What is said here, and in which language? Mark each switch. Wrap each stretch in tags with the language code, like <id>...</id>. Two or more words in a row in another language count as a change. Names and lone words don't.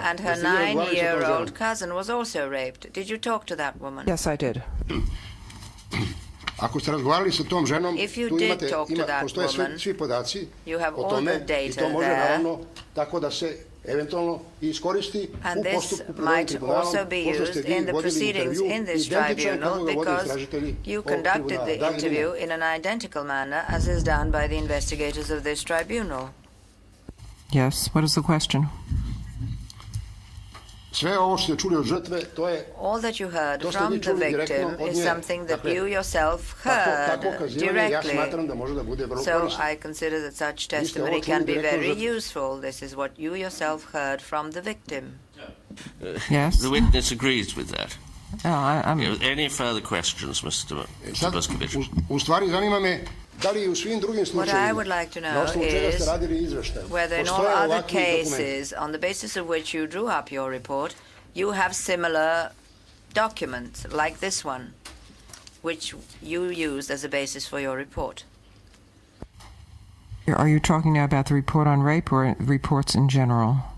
<en>And her 9-year-old cousin was also raped. Did you talk to that woman? Yes, I did.</en> <sr>Ako ste razgovarali sa tom ženom, tu postoje svi podaci o tome i to može naravno tako da se eventualno iskoristi u postupku pred ovim tribunalom, pošto ste vi vodili intervju identičan kako ga vode istražitelji ovog tribunala. Da li ili ne?</sr> <en>in an identical manner as is done by the investigators of this tribunal. Yes, what is the question?</en> <sr>Sve ovo što ste čuli od žrtve, to je</sr> <en>all that you heard from the victim is something that you yourself heard directly. So I consider that such testimony can be very useful. This is what you yourself heard from the victim. Yes. The witness agrees with that. I'm... Any further questions, Mr. Boskovic?</en> <sr>U stvari zanima me da li u svim drugim slučajevima, na osnovu čega ste radili izveštaj,</sr> <en>whether in all other cases, on the basis of which you drew up your report, you have similar documents like this one, which you used as a basis for your report. Are you talking now about the report on rape or reports in general?</en>